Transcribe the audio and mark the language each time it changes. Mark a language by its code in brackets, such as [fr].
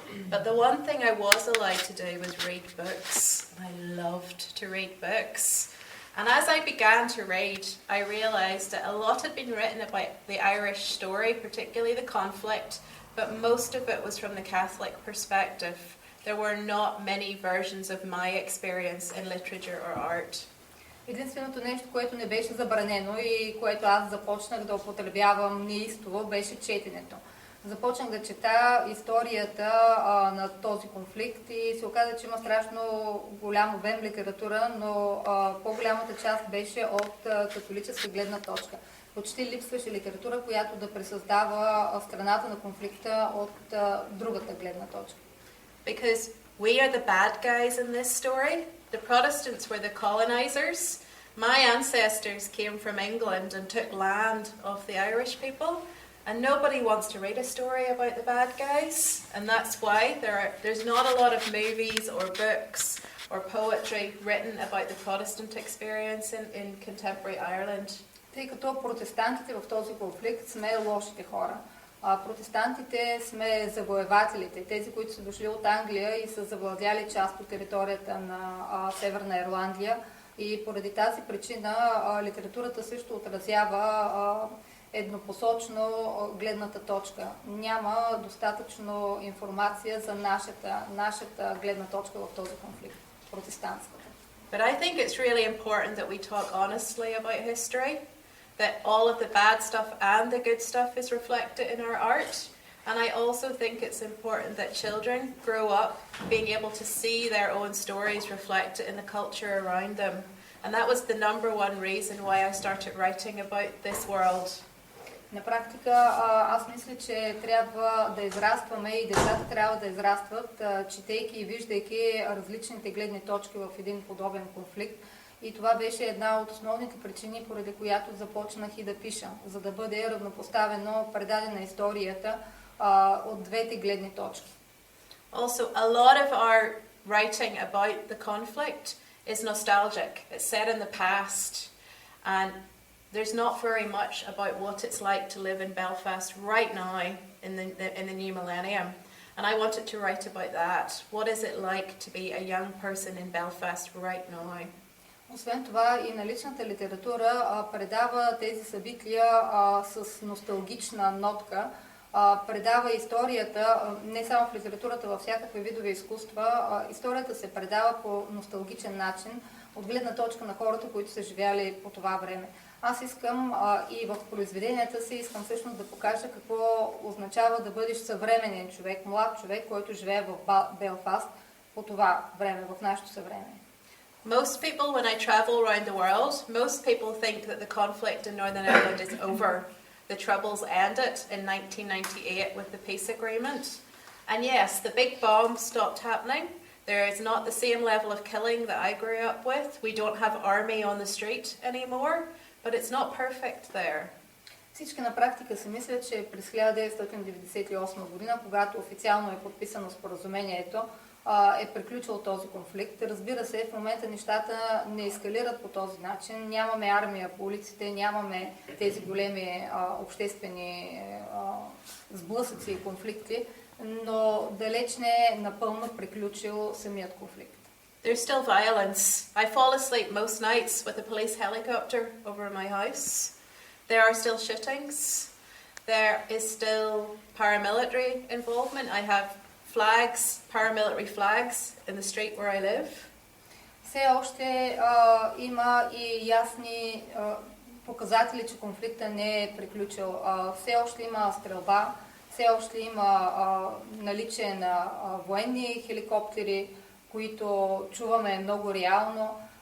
[en] But the one thing I was allowed to do was read books. I loved to read books. And as I began to read, I realised that a lot had been written about the Irish story, particularly the conflict, but most of it was from the Catholic perspective. There were not many versions of my experience in literature or art. [bg] Единственото нещо, което не беше забранено и което аз започнах да употребявам неистово, беше четенето. Започнах да чета историята на този конфликт и се оказа, че има страшно голям обем литература, но по-голямата част беше от католическа гледна точка. Почти липсваше литература, която да пресъздава страната на конфликта от другата гледна точка. [en] Because we are the bad guys in this story. The Protestants were the colonizers. My ancestors came from England and took land off the Irish people. And nobody wants to read a story about the bad guys, and that's why there's not a lot of movies or books or poetry written about the Protestant experience in contemporary Ireland. [bg] Тъй като протестантите в този конфликт сме лошите хора. Протестантите сме завоевателите, тези, които са дошли от Англия и са завладяли част от територията на Северна Ирландия. И поради тази причина литературата също отразява еднопосочно гледната точка. Няма достатъчно информация за нашата гледна точка в този конфликт, протестантската. [en] But I think it's really important that we talk honestly about history, that all of the bad stuff and the good stuff is reflected in our art. And I also think it's important that children grow up being able to see their own stories reflected in the culture around them. And that was the number one reason why I started writing about this world. [bg] На практика аз мисля, че трябва да израстваме и децата трябва да израстват, четейки и виждайки различните гледни точки в един подобен конфликт. И това беше една от основните причини, поради която започнах и да пиша, за да бъде равнопоставено предадена историята от двете гледни точки. [en] Also, a lot of our writing about the conflict is nostalgic. It's set in the past, and there's not very much about what it's like to live in Belfast right now in the new millennium. And I wanted to write about that. What is it like to be a young person in Belfast right now? [bg] Освен това и наличната литература предава тези събития с носталгична нотка, предава историята, не само в литературата, във всякакви видове изкуства, историята се предава по носталгичен начин, от гледна точка на хората, които са живяли по това време. Аз искам и в произведенията си искам всъщност да покажа какво означава да бъдеш съвременен човек, млад човек, който живее в Белфаст по това време, в нашето съвреме. [en] Most people, when I travel around the world, most people think that the conflict in Northern Ireland is over. The Troubles ended in 1998 with the peace agreement. And yes, the big bombs stopped happening. There is not the same level of killing that I grew up with. We don't have army on the street anymore, but it's not perfect there. [bg] Всички на практика си мислят, че през 1998 година, когато официално е подписано споразумението, е приключил този конфликт. Разбира се, в момента нещата не ескалират по този начин. Нямаме армия по улиците, нямаме тези големи обществени сблъсъци и конфликти, но далеч не е напълно приключил самият конфликт. [en] There's still violence. I fall asleep most nights with a police helicopter over my house. There are still shootings. There is still paramilitary involvement. I have flags, paramilitary flags in the street where I live. [bg] Все още има и ясни показатели, че конфликта не е приключил. Все още има стрелба, все още има наличие на военни хеликоптери, които чуваме много реално.